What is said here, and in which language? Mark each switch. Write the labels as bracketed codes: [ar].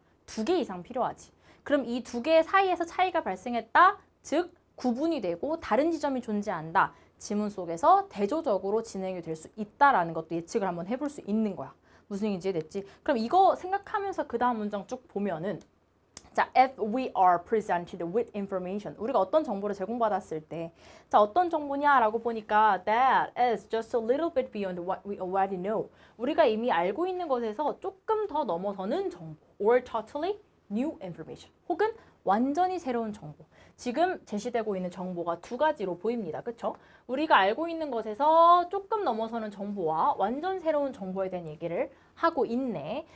[ko] 2개 이상 필요하지. 그럼 이 2개 사이에서 차이가 발생했다, 즉 구분이 되고 다른 지점이 존재한다. 지문 속에서 대조적으로 진행이 될 수 있다라는 것도 예측을 한번 해볼 수 있는 거야. 무슨 얘기인지 이해됐지? 그럼 이거 생각하면서 그 다음 문장 쭉 보면은, 자, [en] if we are presented with information. [ko] 우리가 어떤 정보를 제공받았을 때, 자, 어떤 정보냐라고 보니까 [en] that is just a little bit beyond what we already know. [ko] 우리가 이미 알고 있는 것에서 조금 더 넘어서는 정보. [en] or totally new information. [ko] 혹은 완전히 새로운 정보. 지금 제시되고 있는 정보가 두 가지로 보입니다. 그쵸? 우리가 알고 있는 것에서 조금 넘어서는 정보와 완전 새로운 정보에 대한 얘기를 하고 있네.